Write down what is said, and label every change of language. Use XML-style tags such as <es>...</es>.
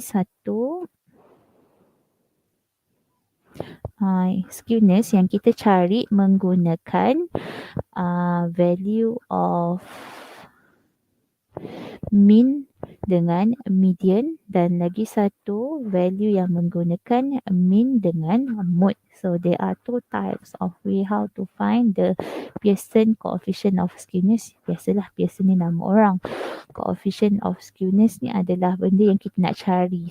<ms>Satu, skewness yang kita cari menggunakan value of mean dengan median, dan lagi satu value yang menggunakan mean dengan mode.</ms> <en>So there are two types of way how to find the Pearson coefficient of skewness.</en> <ms>Biasalah Pearson ni nama orang. Coefficient of skewness ni adalah benda yang kita nak cari.</ms>